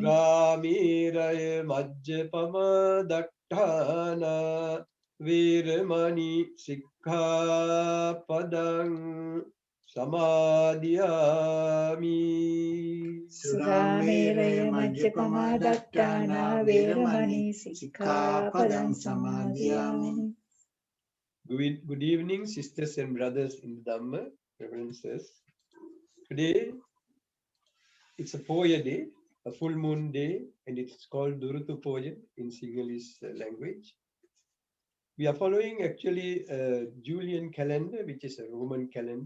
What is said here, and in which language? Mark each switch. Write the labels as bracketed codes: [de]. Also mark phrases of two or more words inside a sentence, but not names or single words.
[pi] Duramīraya majjapama daṭṭhāna viramani sikkhapadang samadhiyami. Suramēraya majjapamadattana veramani sikkhapadang samadhiyami. [en] Good evening, sisters and brothers in the Dhamma, reverences. Today, it's a Poya day, a full moon day, and it's called Duruthu Poya in Sinhala language. We are following actually a Julian calendar, which is a Roman calendar.